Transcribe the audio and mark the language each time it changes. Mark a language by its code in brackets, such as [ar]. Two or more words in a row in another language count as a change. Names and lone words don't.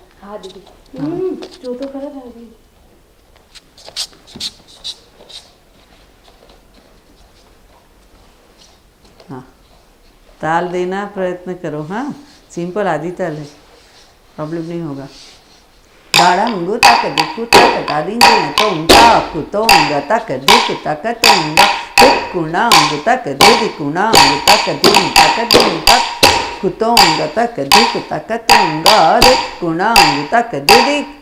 [hi] हाँ दीदी। जो तो करा था अभी। हाँ ताल देना प्रयत्न करो। हाँ सिंपल आदि ताल है, प्रॉब्लम नहीं होगा। दाड़ंगु तक दिक्कु तक तादिंगु तोंगा कुतोंगा तक दिक्कु तक तोंगा दिक्कुणांगु तक दिक्कुणांगु तक दिन तक कुतोंगा तक दिक्कु तक तोंगा दिक्कुणांगु तक दिदी।